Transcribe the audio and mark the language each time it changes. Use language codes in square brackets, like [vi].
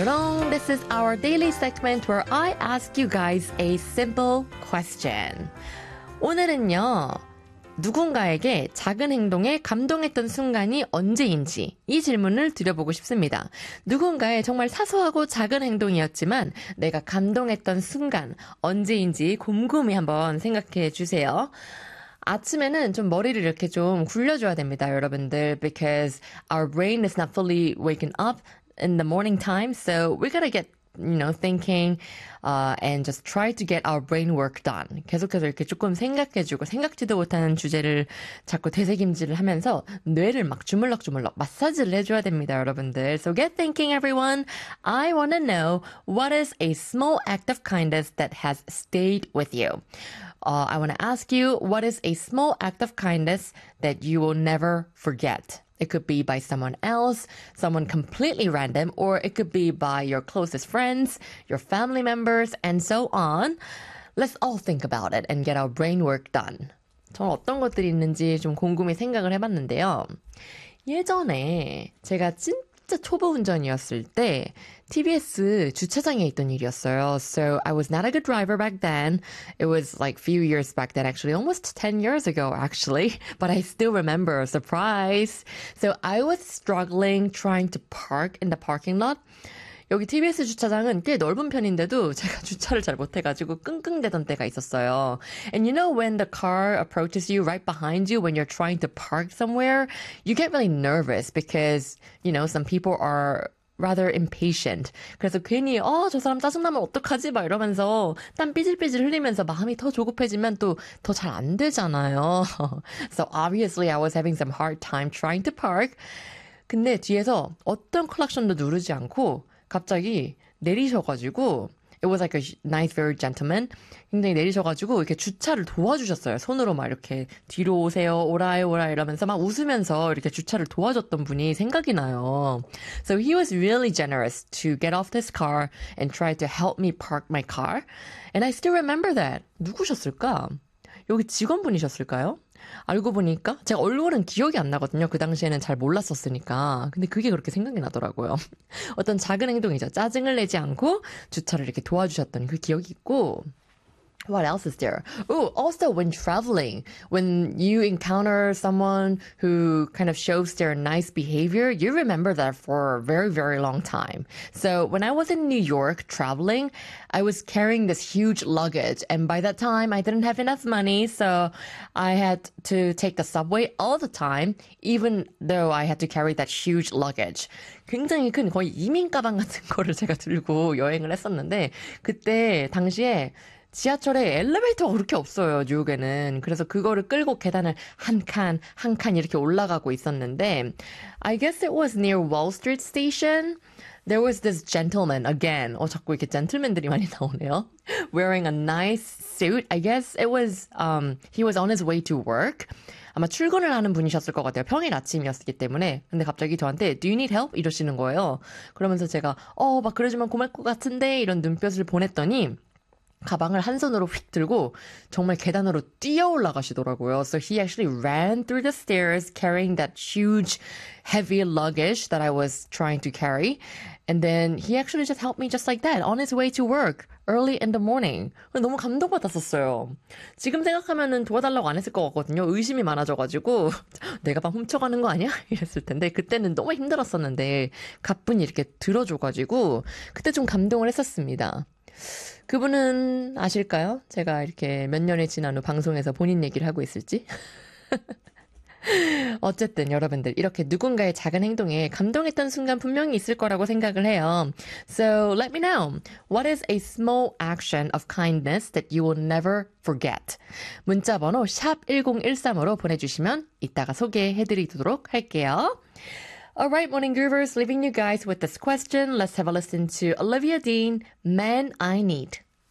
[en] Long, this is our daily segment where I ask you guys a simple question. [ko] 오늘은요, 누군가에게 작은 행동에 감동했던 순간이 언제인지 이 질문을 드려보고 싶습니다. 누군가의 정말 사소하고 작은 행동이었지만 내가 감동했던 순간 언제인지 곰곰이 한번 생각해 주세요. 아침에는 좀 머리를 이렇게 좀 굴려줘야 됩니다, 여러분들. [en] Because our brain is not fully waking up in the morning time, so we gotta get, you know, thinking, and just try to get our brain work done. [ko] 계속해서 이렇게 조금 생각해주고 생각지도 못하는 주제를 자꾸 되새김질을 하면서 뇌를 막 주물럭주물럭 마사지를 해줘야 됩니다, 여러분들. [en] So get thinking, everyone. I wanna know what is a small act of kindness that has stayed with you. I wanna ask you, what is a small act of kindness that you will never forget? It could be by someone else, someone completely random, or it could be by your closest friends, your family members, and so on. Let's all think about it and get our brain work done. [ko] 저는 어떤 것들이 있는지 좀 곰곰이 생각을 해봤는데요. 예전에 제가 진짜 초보 운전이었을 때 TBS 주차장에 있던 일이었어요. [en] So I was not a good driver back then. It was like few years back then, actually. Almost 10 years ago, actually. But I still remember. Surprise! So I was struggling trying to park in the parking lot. [ko] 여기 TBS 주차장은 꽤 넓은 편인데도 제가 주차를 잘 못해가지고 끙끙대던 때가 있었어요. [en] And you know when the car approaches you right behind you when you're trying to park somewhere, you get really nervous because, you know, some people are rather impatient. [ko] 그래서 괜히 저 사람 짜증나면 어떡하지? 막 이러면서 땀 삐질삐질 흘리면서 마음이 더 조급해지면 또 더 잘 안 되잖아요. [en] So obviously I was having some hard time trying to park. [ko] 근데 뒤에서 어떤 클락션도 누르지 않고 갑자기 내리셔가지고 [en] It was like a nice, very gentleman. [ko] 굉장히 내리셔가지고 이렇게 주차를 도와주셨어요. 손으로 막 이렇게 뒤로 오세요, 오라이 오라이 이러면서 막 웃으면서 이렇게 주차를 도와줬던 분이 생각이 나요. [en] So he was really generous to get off this car and try to help me park my car. And I still remember that. [ko] 누구셨을까? 여기 직원분이셨을까요? 알고 보니까 제가 얼굴은 기억이 안 나거든요. 그 당시에는 잘 몰랐었으니까. 근데 그게 그렇게 생각이 나더라고요. 어떤 작은 행동이죠. 짜증을 내지 않고 주차를 이렇게 도와주셨던 그 기억이 있고. [en] What else is there? Oh, also when traveling, when you encounter someone who kind of shows their nice behavior, you remember that for a very, very long time. So when I was in New York traveling, I was carrying this huge luggage. And by that time, I didn't have enough money. So I had to take the subway all the time, even though I had to carry that huge luggage. [ko] 굉장히 큰 거의 이민 가방 같은 거를 제가 들고 여행을 했었는데 그때 당시에 지하철에 엘리베이터가 그렇게 없어요, 뉴욕에는. 그래서 그거를 끌고 계단을 한 칸, 한 칸 이렇게 올라가고 있었는데 [en] I guess it was near Wall Street Station. There was this gentleman again. [ko] 자꾸 이렇게 젠틀맨들이 많이 나오네요. [en] Wearing a nice suit. I guess it was he was on his way to work. [ko] 아마 출근을 하는 분이셨을 것 같아요. 평일 아침이었기 때문에. 근데 갑자기 저한테 [en] Do you need help? [ko] 이러시는 거예요. 그러면서 제가 막 그래주면 고맙을 것 같은데 이런 눈빛을 보냈더니 가방을 한 손으로 휙 들고 정말 계단으로 뛰어 올라가시더라고요. [en] So he actually ran through the stairs carrying that huge heavy luggage that I was trying to carry. And then he actually just helped me just like that on his way to work early in the morning. [ko] 너무 감동받았었어요. 지금 생각하면은 도와달라고 안 했을 것 같거든요. 의심이 많아져가지고 내가 막 훔쳐가는 거 아니야? 이랬을 텐데 그때는 너무 힘들었었는데 가뿐히 이렇게 들어줘가지고 그때 좀 감동을 했었습니다. 그분은 아실까요? 제가 이렇게 몇 년이 지난 후 방송에서 본인 얘기를 하고 있을지? 어쨌든 여러분들 이렇게 누군가의 작은 행동에 감동했던 순간 분명히 있을 거라고 생각을 해요. [en] So let me know. What is a small action of kindness that you will never forget? [ko] 문자 번호 샵 1013으로 보내주시면 이따가 소개해드리도록 할게요. [en] Alright, Morning Groovers, leaving you guys with this question. Let's have a listen to Olivia Dean, Man I Need.